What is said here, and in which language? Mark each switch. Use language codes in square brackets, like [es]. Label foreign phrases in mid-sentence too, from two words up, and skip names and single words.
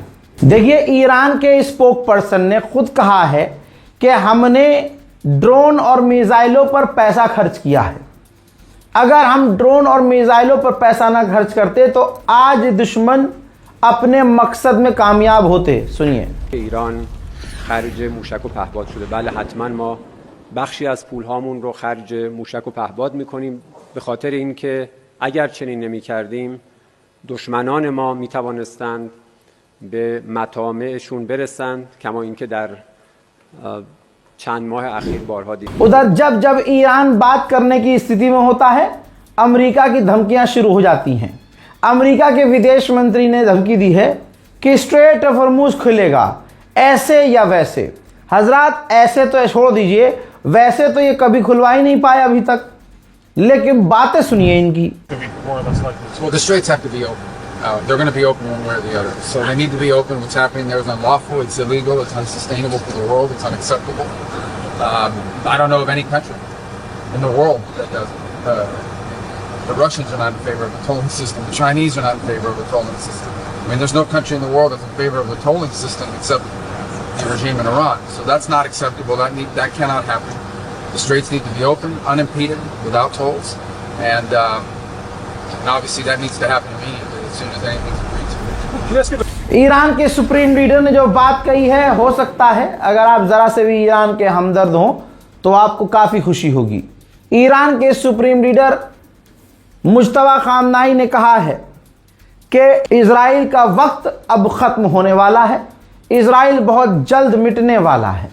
[hi] देखिए, ईरान के स्पोक पर्सन ने खुद कहा है कि हमने ड्रोन और मिसाइलों पर पैसा खर्च किया है। अगर हम ड्रोन और मिसाइलों पर पैसा ना खर्च करते तो आज दुश्मन अपने मकसद में कामयाब होते। सुनिए। [fa] ईरान خرج موشک و پهپاد شده. بله، حتما ما بخشی از پولهامون رو خرج موشک و پهپاد میکنیم به خاطر اینکه اگر چنین نمیکردیم دشمنان ما میتوانستند به مطامعشون برسند، کما اینکه در چند ماه اخیر بارها دیدیم। [hi] उधर जब जब ईरान बात करने की स्थिति में होता है, अमेरिका की धमकियां शुरू हो जाती हैं। अमेरिका के विदेश मंत्री ने धमकी दी है कि स्ट्रेट ऑफ हॉर्मुज खुलेगा, ऐसे या वैसे। हजरात, ऐसे तो छोड़ दीजिए, वैसे तो ये कभी खुलवा ही नहीं पाया अभी तक। लेकिन बातें सुनिए इनकी। [en] Well, the straits have to be open. They're going to be open one way or the other. So they need to be open. What's happening there is unlawful. It's illegal. It's unsustainable for the world. It's unacceptable. I don't know of any country in the world that does it. The Russians are not in favor of the tolling system. The Chinese are not in favor of the tolling system. I mean, there's no country in the world that's in favor of the tolling system except the regime in Iran. So that's not acceptable. That cannot happen. The straits need to be open, unimpeded, without tolls, and obviously that needs to happen immediately as soon as anything's agreed to. [hi] ईरान के [en] supreme leader [hi] ने जो बात कही है, हो सकता है अगर आप जरा से भी ईरान के हमदर्द हों तो आपको काफी खुशी होगी। ईरान के [en] supreme leader [hi] मुज्तबा खामनाई ने कहा है कि इजराइल का वक्त अब खत्म होने वाला है, इजराइल बहुत जल्द मिटने वाला है।